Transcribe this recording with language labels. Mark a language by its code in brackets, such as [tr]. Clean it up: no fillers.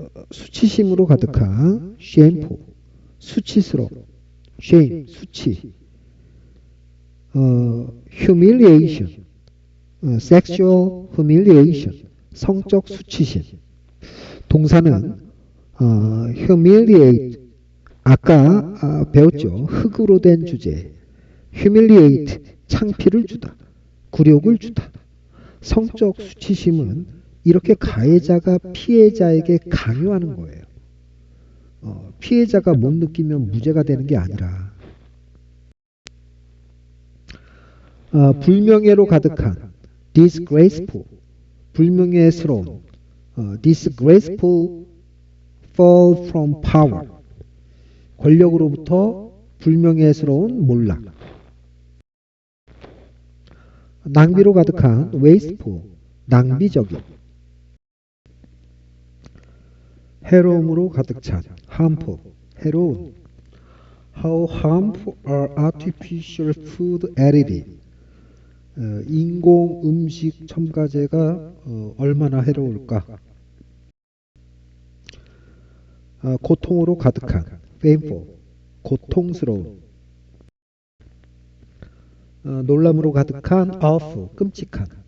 [ko] 수치심으로 가득한 shameful, 수치스러운. shame, 수치. [en] humiliation, sexual humiliation, [ko] 성적 수치심. 동사는 humiliate, 아까 배웠죠. 흙으로 된 주제. humiliate, 창피를 주다, 굴욕을 주다. 성적 수치심은 이렇게 가해자가 피해자에게 강요하는 거예요. 피해자가 못 느끼면 무죄가 되는 게 아니라. 불명예로 가득한 disgraceful, 불명예스러운. [en] disgraceful fall from power, [ko] 권력으로부터 불명예스러운 몰락. 낭비로 가득한 wasteful, 낭비적인. 해로움으로 가득 찬 harmful, 해로운. [en] How harmful are artificial food additives? [ko] 인공 음식 첨가제가 얼마나 해로울까? 고통으로 가득한 painful, 고통스러운. 놀람으로 가득한 awful, 끔찍한.